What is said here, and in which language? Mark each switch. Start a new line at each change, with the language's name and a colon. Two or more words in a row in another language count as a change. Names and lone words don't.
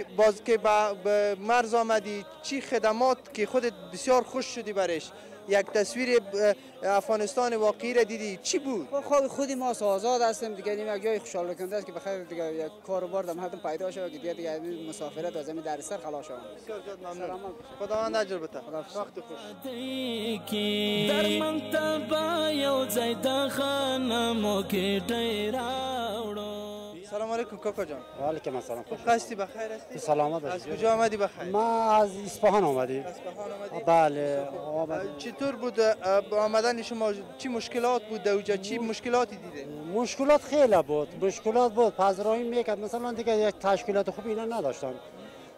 Persian: باز که به مرز آمدی، چی خدمات که خودت بسیار خوش شدی برش، یک تصویر افغانستان واقعی را دیدی، چی بود؟ خودی ما آزاد هستیم دیگه، یک جای خوشحال کننده است که بخیر دیگه یک کاروبار در مردم پیدا شود که دیگه مسافرت از زمین در سر خلاص شود. بسیار زیاد ممنون. خداوند اجر بده. وقت خوش.
Pashto: در منتبه یو ځای د خانمو کې ډیر راوړو.
Persian: سلام علیکم کاکا جان. و علیکم السلام. خوب هستی؟ بخیر هستی؟ سلامت از کجا آمدی؟ بخیر. ما از اصفهان آمدیم. اصفهان آمدی؟ بله. چطور بود آمدن شما؟ چی مشکلات بود اونجا؟ چی مشکلاتی دیده؟ مشکلات خیلی بود. مشکلات بود. پذیرایی میکرد مثلا دیگه یک تشکیلات خوب اینا نداشتن.